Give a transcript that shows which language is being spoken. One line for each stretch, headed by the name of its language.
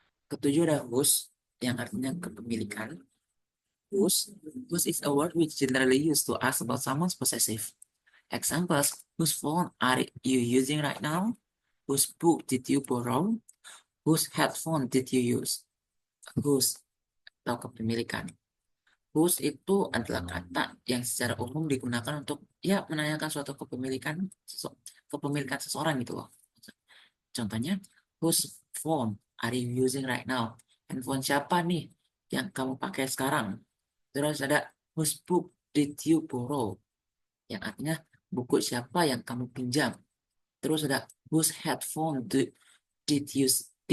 Indonesian: Ketujuh ada whose, yang artinya kepemilikan.
English: Whose is a word which generally used to ask about someone's possessive. Examples: whose phone are you using right now? Whose book did you borrow? Whose headphone did you use?
Indonesian: Whose atau kepemilikan. Whose itu adalah kata yang secara umum digunakan untuk menanyakan suatu kepemilikan seseorang gitu loh. Contohnya, whose phone are you using right now? Handphone siapa nih yang kamu pakai sekarang? Terus ada whose book did you borrow? Yang artinya buku siapa yang kamu pinjam? Terus ada whose headphone did you use?